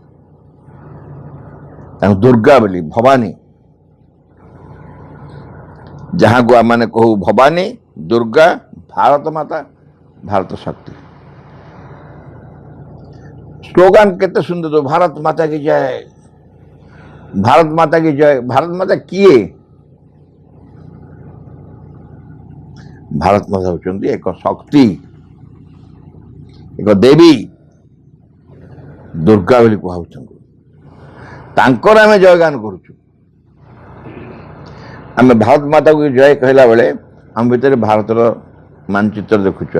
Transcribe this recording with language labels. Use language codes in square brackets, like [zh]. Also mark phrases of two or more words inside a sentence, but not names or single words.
[or] ତାଙ୍କୁ ଦୁର୍ଗା ବୋଲି, ଭବାନୀ, ଯାହାକୁ ଆମମାନେ କହୁ ଭବାନୀ, ଦୁର୍ଗା, ଭାରତ ମାତା, ଭାରତ ଶକ୍ତି। ସ୍ଲୋଗାନ କେତେ ସୁନ୍ଦର, ଭାରତ ମାତା [hi] की जय, ଭାରତ ମାତା की जय। [or] ଭାରତ ମାତା କିଏ? ଭାରତ ମାତା ହେଉଛନ୍ତି ଏକ ଶକ୍ତି, ଏକ ଦେବୀ, ଦୁର୍ଗା ବୋଲି କୁହାଉଛନ୍ତି। ତାଙ୍କର ଆମେ ଜୟଗାନ କରୁଛୁ। ଆମେ ଭାରତ ମାତାକୁ ଜୟ କହିଲା ବେଳେ ଆମ ଭିତରେ ଭାରତର ମାନଚିତ୍ର ଦେଖୁଛୁ।